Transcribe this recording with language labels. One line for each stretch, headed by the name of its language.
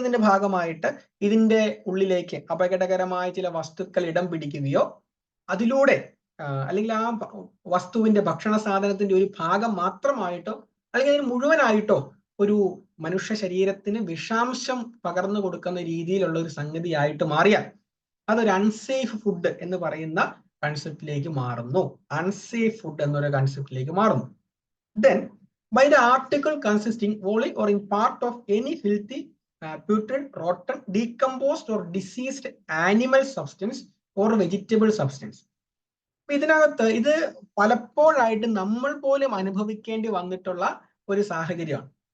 Malayalam: ഭാഗമായിട്ട് ഇതിന്റെ ഉള്ളിലേക്ക് അപകടകരമായ ചില വസ്തുക്കൾ ഇടം പിടിക്കുകയോ അതിലൂടെ അല്ലെങ്കിൽ ആ വസ്തുവിന്റെ ഭക്ഷണ സാധനത്തിന്റെ ഒരു ഭാഗം മാത്രമായിട്ടോ അല്ലെങ്കിൽ അതിന് മുഴുവനായിട്ടോ ഒരു മനുഷ്യ ശരീരത്തിന് വിഷാംശം പകർന്നു കൊടുക്കുന്ന രീതിയിലുള്ള ഒരു സംഗതിയായിട്ട് മാറിയാൽ അതൊരു അൺസേഫ് ഫുഡ് എന്ന് പറയുന്ന കൺസെപ്റ്റിലേക്ക് മാറുന്നു. അൺസേഫ് ഫുഡ് എന്നൊരു കൺസെപ്റ്റിലേക്ക് മാറുന്നു.
English: Then by the article consisting wholly or in part of any filthy, putrid, rotten, decomposed or diseased animal substance or vegetable substance.
Malayalam: ഇതിനകത്ത് ഇത് പലപ്പോഴായിട്ട് നമ്മൾ പോലും അനുഭവിക്കേണ്ടി വന്നിട്ടുള്ള ഒരു സാഹചര്യമാണ്.